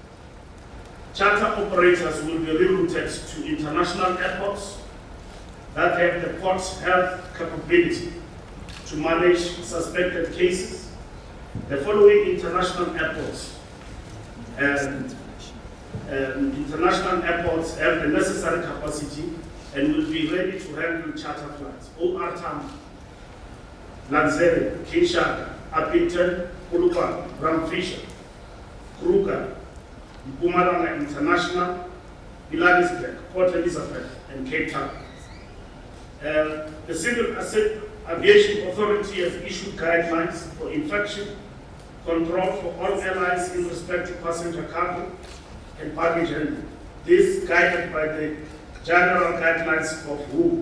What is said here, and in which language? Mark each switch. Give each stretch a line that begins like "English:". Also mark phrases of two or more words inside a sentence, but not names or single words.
English: Charter operators will be rerouted to international airports that have the port's health capability to manage suspected cases. The following international airports have the necessary capacity and will be ready to handle charter flights. OR Tambo, Lanzere, Kinshasa, Upington, Polokwane, Bramfisher, Kruger, Mpumalanga International, Johannesburg, Port Elizabeth, and Cape Town. The Civil Aviation Authority has issued guidelines for infection control for all airlines in respect to passenger cargo and baggage handling. This is guided by the general guidelines of WHO.